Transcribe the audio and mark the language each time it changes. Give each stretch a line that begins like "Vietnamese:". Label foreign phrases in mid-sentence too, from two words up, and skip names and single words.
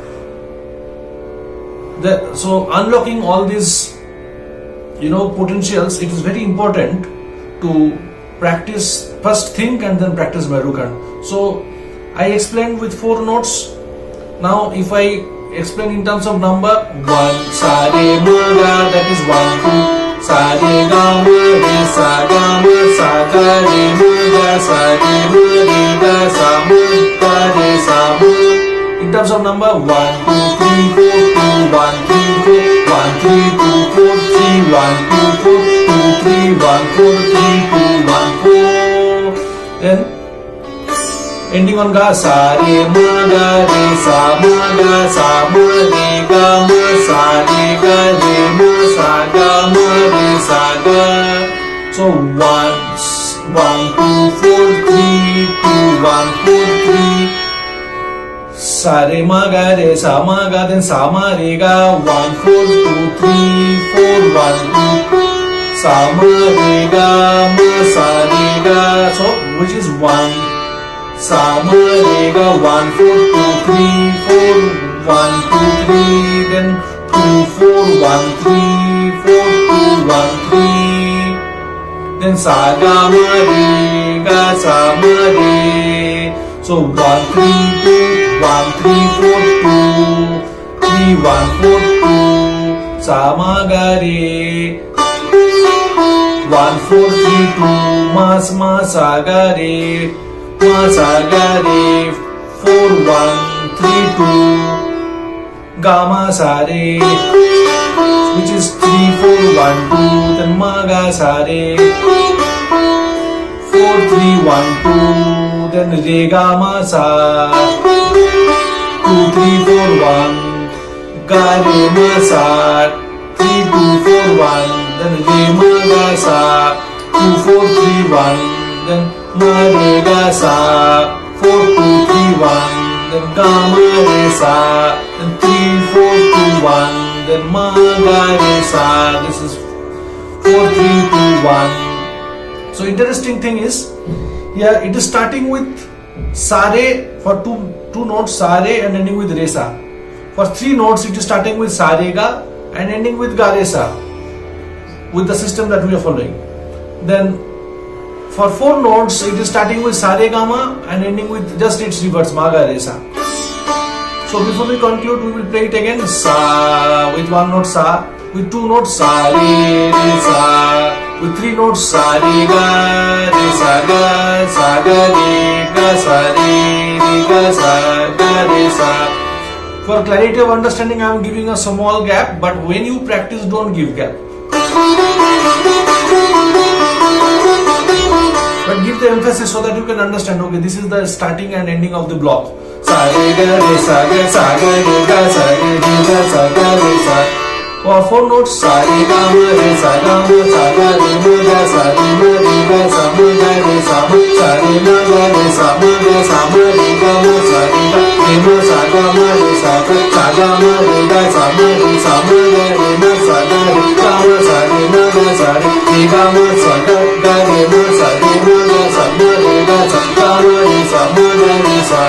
English: So unlocking all these potentials, it is very important to practice, first think and then practice MERUKHAND. So I explained with 4 notes. Now if I explain in terms of number, 1 sa re ma ga, that is 1 2, sa re ga ma re sa ga ma, sa ga re ma ga, sa re ma re ga sa ma, ga re sa ma. In terms of number, 1 2 3 4 2 1 3 4 1 3 2 4 3 1 2 4 2 3 1 4 3 2 1 4. Then ending on ga, sa re ma ga re sa ma ga, sa ma re ga ma, sa re ga re ma, sa ga ma re sa ga. So 1 2 4 3 2 1 4 3. Sa re ma ga re sa ma ga, then sa ma re ga, 1 4 2 3 4 1 2. Sa ma re ga ma, sa re ga. So which is 1 sa ma re ga 1 4 2 3 4 1 2 3 then 2 4 1 3 4 2 1 3 then sa ga ma re ga sa ma re. So 1 3 2 1 3 4 2 3 1 4 2 sa ma ga re 1 4 3 2 ma sa ga re ma sa ga re 4 1 3 2 ga ma sa re which is 3 4 1 2 then ma ga sa re 4 3 1 2 then re ga ma sa 2 3 4 1 ga re ma sa 3 2 4 1 then re ma ga sa 2 4 3 1 then ma re ga sa 4 2 3 1 then ga ma re sa then 3 4 2 1 then ma ga re sa. This is 4 3 2 1. So interesting thing is here it is starting with sa re for two notes sa re and ending with re sa. For 3 notes it is starting with sa re ga and ending with ga re sa with the system that we are following. Then for 4 notes it is starting with sa re ga ma and ending with just its reverse ma ga re sa. So before we conclude we will play it again. Sa with 1 note sa, with 2 notes sa re sa, with 3 notes sa re ga re ga sa re ga sa re sa. For clarity of understanding I am giving a small gap, but when you practice don't give gap. But give the emphasis so that you can understand, okay, this is the starting and ending of the block. Sa re ga re sa ga re ga sa re ga sa ga re sa. For 4 notes sa re ga ma re sa ga re ma ga sa re ga sa ma ga re sa re ma ga re sa ma re ga ma sa re ma sa ga ma re sa ga ma re ga sa ma ga re ma sa ga re ga ma sa re ma ga sa re ga ma sa ga re ma sa re ma ga sa ma re ga sa ga ma re sa ma ga re sa.